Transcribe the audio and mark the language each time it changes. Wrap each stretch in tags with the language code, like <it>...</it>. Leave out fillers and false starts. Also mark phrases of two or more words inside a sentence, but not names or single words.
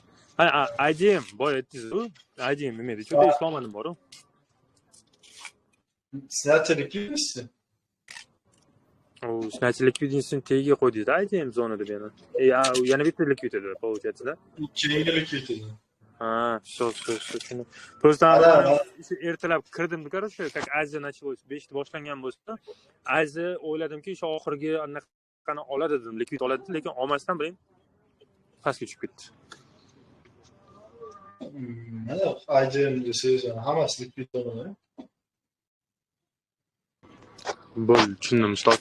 <uz>Ha, IDM boya aytdingiz-ku. IDM nima edi? Cho'ta islomadim bor-ku. Snatcherlik kimisiz? Snatcher likvidingizni tagiga qo'ydingiz-da, IDM zonada yana. Yana bitta likvidida, получается-da. Keyingi likvidida. Ha,</uz> <ru>все. Просто</ru> <uz>ertalab kirdim-da,</uz> <ru>короче, как Aziya началось,</ru> <uz>5 da boshlangan bo'lsa, Aziya o'yladimki, o'sha oxirgi anaqani oladi dedim, likvid oladi, lekin olmasdan bilan pastga tushib ketdi. Mana IDM desangiz, hammasi likvid bo'ladi. Bo'ldi, tushundim, ustoz.</uz>